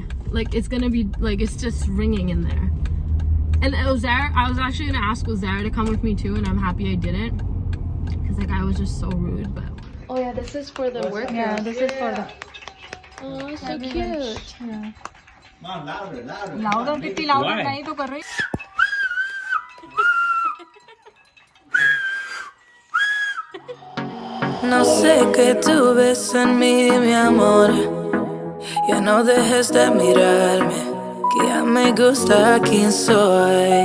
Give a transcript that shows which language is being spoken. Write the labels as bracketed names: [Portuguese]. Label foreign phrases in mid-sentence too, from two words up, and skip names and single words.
[English] Like, it's gonna be like, it's just ringing in there. And UZAIR, I was actually gonna ask UZAIR to come with me too, and I'm happy I didn't, because like I was just so rude. But oh yeah, this is for the workers. Yeah, this is for the. Oh, so cute. Yeah. Mom, louder, louder. Louder, [Hindi] कितनी louder नहीं तो कर रही. [Spanish] No sé qué tú ves en mí, mi amor. Ya no dejes de mirarme, que ya me gusta quién soy.